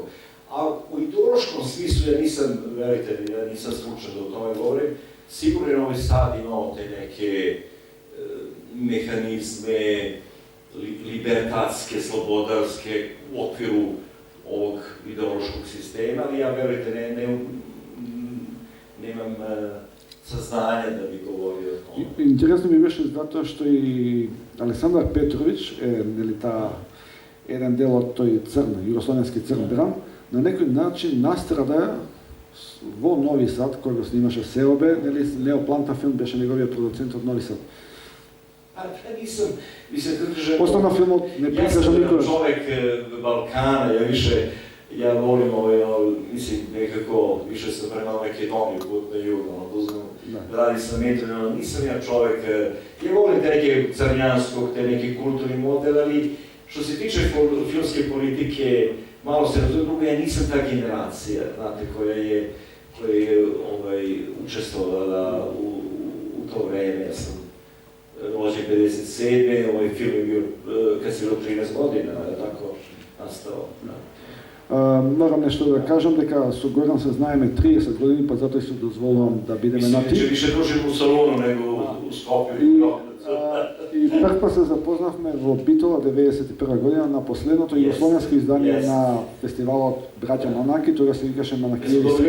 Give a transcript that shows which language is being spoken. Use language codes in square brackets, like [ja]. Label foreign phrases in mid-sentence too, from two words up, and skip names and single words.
[sr] A u ideološkom smislu, ja nisam, verujte, ja nisam stručan da o tome govorim, sigurno je Novi Sad imao te neke mehanizme libertatske, slobodarske u okviru ovog ideološkog sistema, ali ja, verujte, nemam saznanja da bi govorio o tome. [mk] Интересно ми беше затоа што и Александар Петрович, еден дел од тој црн, југословенски црн драм, на некој начин настрада во Нови Сад, кој го снимаше Сеобе, Лео Планта филм беше неговиот продуцент од Нови Сад. [sr] Nisam, kako kažem... [mk] Остана филмот не прикажа никој. [sr] Ja sam čovek Balkana, ja volim mislim, nekako, više sam prema Makedoniju, put na jug, da radim sa metrom, nisam ja čovek, ja volim te neke crnjanskog, te neki kulturni model, ali što se tiče filmske politike, malo se razumije, drugo, ja nisam ta generacija, znate, koja je učestvovala u to vreme, ja sam rođen 57. Ovaj film je bio, kad si bilo 13 godina, tako nastao. [mk] Морам нешто да кажам, дека со Горан се знаеме 30 години, па затоа се дозволувам да бидеме на ти. [sr] Мислим, че више дружим у Солуну него у Скопје. [mk] И прв се запознавме во Битола 91 година на последното југословенско издание на фестивалот Браќа Манаки, тоа се викаше Манакијеви среди.